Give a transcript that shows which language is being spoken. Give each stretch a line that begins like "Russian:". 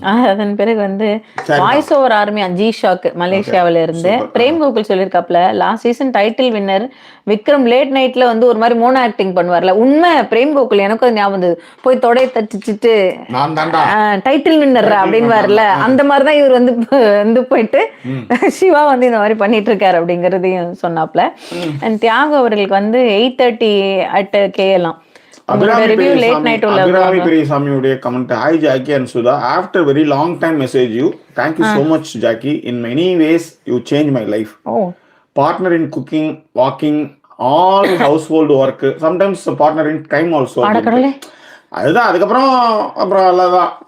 Tamil: அதன் பிறகு வந்து வாய்ஸ் ஓவர் ஆர்மி அஜி ஷாக் மலேசியாவில இருந்து frame Gokul சொல்லியிருக்காப்ல, last season title winner Vikram late நைட்ல வந்து ஒரு மாதிரி மோனோ ஆக்டிங் பண்ணுவார்ல, உண்மை பிரேம் கோகுல் எனக்கும் அது ஞாபகம் வந்தது. போய் தொடைய தட்டிச்சுட்டு டைட்டில் வின்னர் அப்படின்னு வரல, அந்த மாதிரிதான் இவர் வந்து போயிட்டு சிவா வந்து இந்த மாதிரி பண்ணிட்டு இருக்காரு அப்படிங்கறதையும் சொன்னாப்ல. அண்ட் தியாகு அவர்களுக்கு வந்து 8:30 at KL.
English: Abhirami Periyasamy comment, hi Jackie and Sudha, after very long time message you, thank you so much Jackie, in many ways you changed my life. Partner in cooking, walking, all household work, sometimes partner in crime also.
Tamil: அதுதான் அதுக்கப்புறம் அப்புறம் அவ்வளவுதான்.